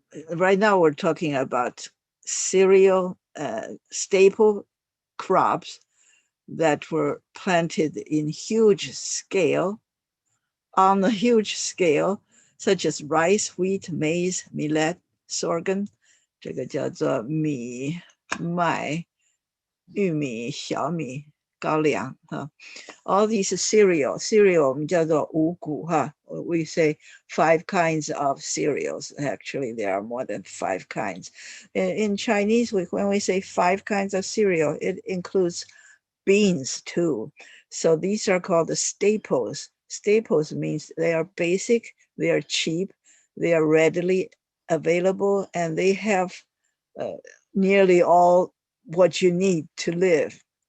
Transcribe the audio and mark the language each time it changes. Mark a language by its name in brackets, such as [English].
[English] Right now, we're talking about cereal staple crops that were planted in huge scale, on a huge scale, such as rice, wheat, maize, millet, sorghum, [Chinese] 这个叫做米、麦、玉米、小米、高粱哈。 [English] All these cereal [Chinese] 我们叫做五谷哈。 [English] We say 5 kinds of cereals. Actually, there are more than 5 kinds. In Chinese, when we say 5 kinds of cereal, it includes beans too. So these are called the staples. Staples means they are basic, they are cheap, they are readily available, and they have nearly all what you need to live.